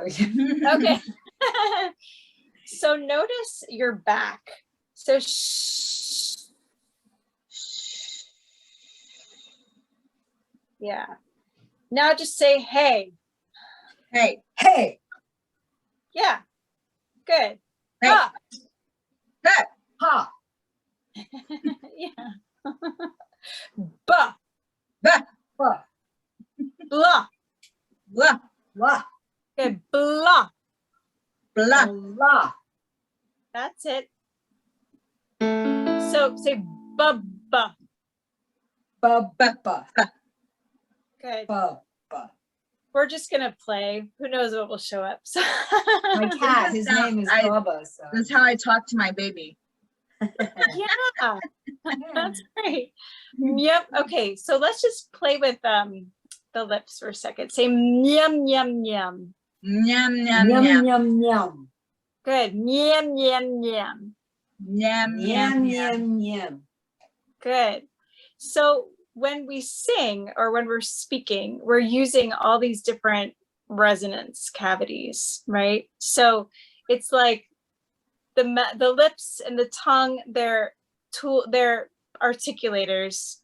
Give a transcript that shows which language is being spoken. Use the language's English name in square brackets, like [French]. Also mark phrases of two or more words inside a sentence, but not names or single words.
[English] okay. So notice your back. So yeah. Now just say hey. Hey. Hey. Yeah. Good. Hey. Ha. Ha. Ha. Yeah. Ba. Ba. Ba. Blah. Blah. Blah. Okay. Blah. Blah. Blah. That's it. So say ba ba. Ba ba ba. Good. Ba ba. We're just gonna play. Who knows what will show up? So my cat, his name is Bubba. So that's how I talk to my baby. Yeah. That's great. Yep. Okay. So let's just play with the lips for a second. Say yum yum yum. Yum yum yum yum. yum yum. Good. Yum yum yum. Yum Yum yum yum. Good. So when we sing or when we're speaking, we're using all these different resonance cavities, right? So it's like the lips and the tongue, they're articulators.